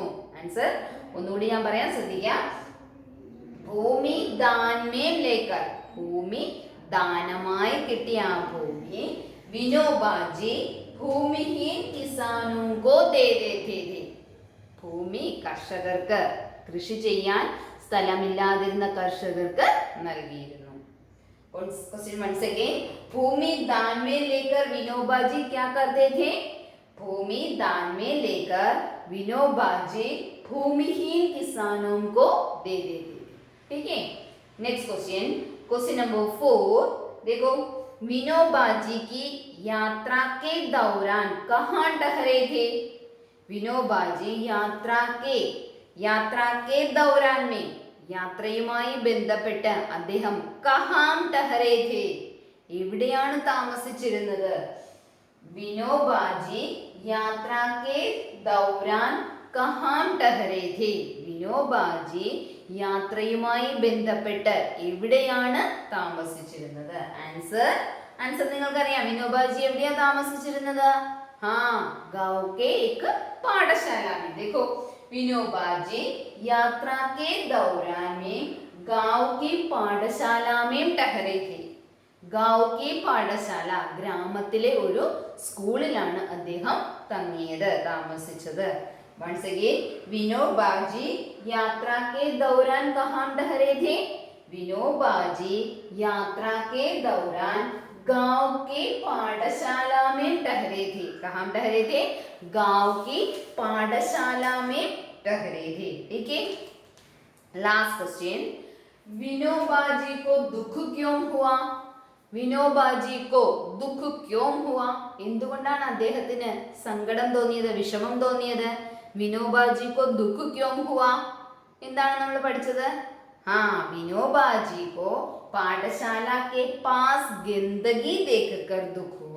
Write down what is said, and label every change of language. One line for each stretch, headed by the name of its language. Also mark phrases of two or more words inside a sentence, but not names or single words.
Malayalam: ആൻസർ ഒന്നുകൂടി ഞാൻ പറയാൻ ശ്രദ്ധിക്കാം.
Hindi: भूमि दान में लेकर,
Malayalam: ഭൂമി ദാനമായി കിട്ടിയ ആ ഭൂമി വിനോബാജി
Hindi: भूमिहीन किसानों को दे देते थे.
Malayalam: ഭൂമി കർഷകർക്ക്, കൃഷി ചെയ്യാൻ സ്ഥലമില്ലാതിരുന്ന കർഷകർക്ക് നൽകിയിരുന്നു.
English: क्वेश्चन once again,
Hindi: भूमि दान में लेकर विनोबाजी क्या करते थे? भूमि दान में लेकर विनोबाजी भूमिहीन किसानों को दे देते थे. ठीक है,
English: next question, question number 4,
Hindi: देखो विनोबाजी की यात्रा के दौरान कहाँ ठहरे थे? विनोबाजी यात्रा के दौरान में,
Malayalam: യാത്രയുമായി ബന്ധപ്പെട്ട് അദ്ദേഹം
Hindi: कहाँ ठहरे थे,
Malayalam: എവിടെയാണ് താമസിച്ചിരുന്നത്?
Hindi: विनोबाजी यात्रा के दौरान कहाँ ठहरे थे.
Malayalam: വിനോബാജി യാത്രയുമായി ബന്ധപ്പെട്ട് എവിടെയാണ് താമസിച്ചിരുന്നത്? ആൻസർ നിങ്ങൾക്കറിയാം. വിനോബാജി എവിടെയാ താമസിച്ചിരുന്നത്?
Hindi: हाँ, गांव के एक पाठशाला में. देखो विनोबा जी यात्रा के दौरान में गांव की पाठशाला में ठहरे थे. गाँव की पाठशाला
Malayalam: ഗ്രാമത്തിലെ ഒരു സ്കൂളിലാണ് അദ്ദേഹം താമസിച്ചത്.
English: Once again,
Hindi: विनोबा जी यात्रा के दौरान कहाँ ठहरे थे? विनोबा जी यात्रा के दौरान गांव की पाठशाला में ठहरे थे. कहाँ ठहरे थे? गांव की पाठशाला में ठहरे थे. ठीक है.
English: last question,
Hindi: विनोबा जी को दुख क्यों हुआ? विनोबाजी को दुख क्यों हुआ?
Malayalam: എന്തുകൊണ്ടാണ് അദ്ദേഹത്തിന് സങ്കടം തോന്നിയത്, വിഷമം തോന്നിയത്?
Hindi: विनोबाजी को दुख क्यों हुआ എന്താണ് നമ്മൾ പഠിച്ചത്? विनोबाजी को पाठशाला के पास गंदगी देखकर दुख हुआ.